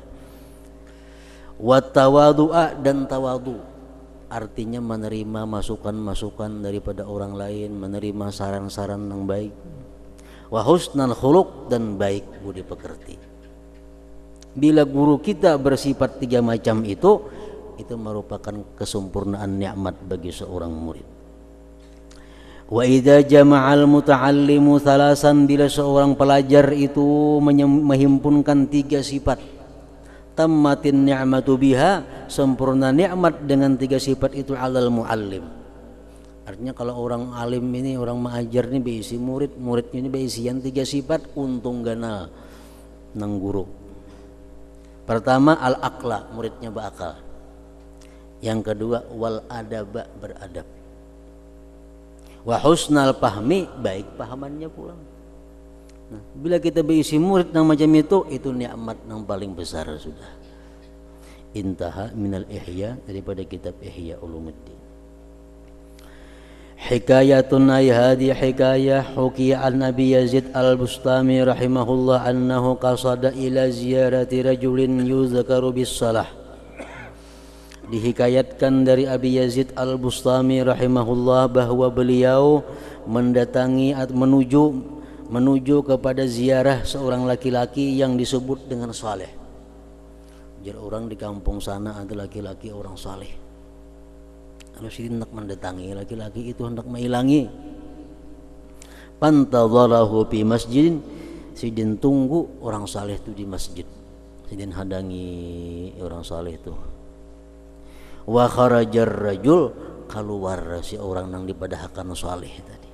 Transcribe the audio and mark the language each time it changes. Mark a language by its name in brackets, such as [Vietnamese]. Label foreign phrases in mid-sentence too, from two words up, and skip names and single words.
[Arabic] وتواضعا, [Indonesian] dan tawadu artinya menerima masukan-masukan daripada orang lain, menerima saran-saran yang baik. [Arabic] وحسن الخلق, [Indonesian] dan baik budi pekerti. Bila guru kita bersifat 3 macam itu merupakan kesempurnaan nikmat bagi seorang murid. [Arabic] وإذا جمع المتعلم ثلاثا, [Indonesian] bila seorang pelajar itu menghimpunkan 3 sifat, [Arabic] تمت النعمة بها, [Indonesian] sempurna nikmat dengan 3 sifat itu, [Arabic] على المعلم. [Banjar] Artinya kalau orang alim ini, orang mengajar ini beisi murid, muridnya ini beisian 3 sifat, untung ganal nang guru. [Indonesian] Pertama al-aqla, muridnya berakal. Yang kedua [Arabic] والأدب, [Indonesian] beradab. [Arabic] وحسن الفهم, [Indonesian] baik pahamannya pula. Nah, bila kita berisi murid yang macam itu nikmat yang paling besar sudah. [Arabic] انتهى من الإحياء, [Indonesian] daripada kitab Ihya Ulumuddin. [Arabic] حكاية أي هذه حكاية حكي عن أبي يزيد البسطامي رحمه الله أنه قصد إلى زيارة رجل يذكر بالصلاح. [Indonesian] Dihikayatkan dari Abi Yazid al-Bustami rahimahullah bahwa beliau mendatangi atau menuju kepada ziarah seorang laki-laki yang disebut dengan saleh. Jadi orang di kampung sana ada laki-laki orang saleh. Kalau si hendak mendatangi laki-laki itu, hendak menghilangi. [Arabic] فانتظره في مسجد, [Banjar] sidin tunggu orang saleh itu di masjid. Sidin hadangi orang saleh itu. [Arabic] وخرج الرجل, [Banjar] keluar si orang nang dipadahkan saleh tadi.